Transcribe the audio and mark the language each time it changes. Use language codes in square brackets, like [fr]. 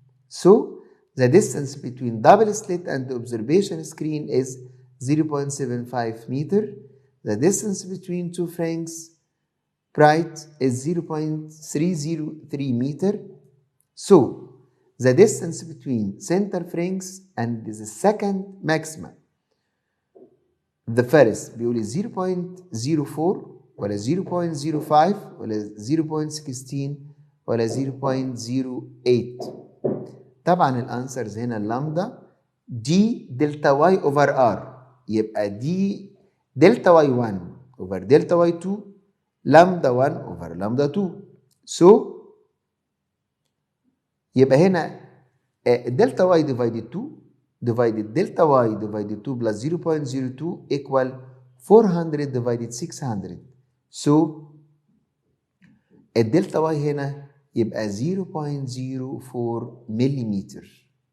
[en] So the distance between double slit and the observation screen is 0.75 meter. The distance between two frings bright is 0.303 meter. So the distance between center frings and the second maxima. The first [ar] بيقول 0.04 ولا 0.05 ولا 0.16 ولا 0.08. طبعا الانسرز هنا اللامدا دي دلتا واي اوفر ار، يبقى دي دلتا واي 1 اوفر دلتا واي 2 لامدا 1 اوفر لامدا 2. [en] So [ar] يبقى هنا دلتا واي [en] divided 2 divided delta y divided 2 plus 0.02 equal 400 divided 600. So [ar] الدلتا واي هنا يبقى 0.04 مليمتر.